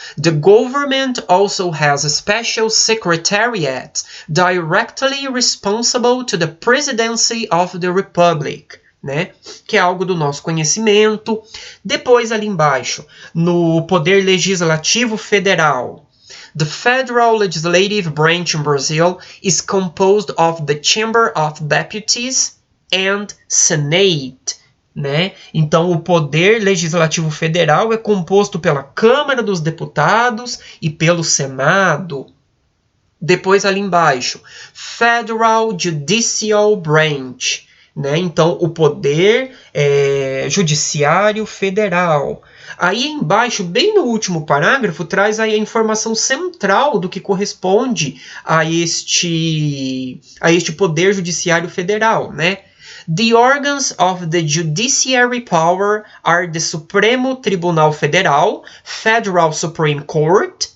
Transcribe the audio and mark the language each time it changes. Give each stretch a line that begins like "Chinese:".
English: The government also has a special secretariat directly responsible to the presidency of the Republic. Né?
Portuguese: Que é algo do nosso conhecimento. Depois, ali embaixo, no Poder Legislativo Federal,
English: the Federal Legislative Branch in Brazil is composed of the Chamber of Deputies and Senate. Né?
Portuguese: Então, o Poder Legislativo Federal é composto pela Câmara dos Deputados e pelo Senado. Depois, ali embaixo,
English: Federal Judicial Branch.
Portuguese: Né? Então, o Poder Judiciário Federal. Aí embaixo, bem no último parágrafo, traz aí a informação central do que corresponde a este Poder Judiciário Federal, né?
English: The organs of the judiciary power are the Supremo Tribunal Federal, Federal Supreme Court,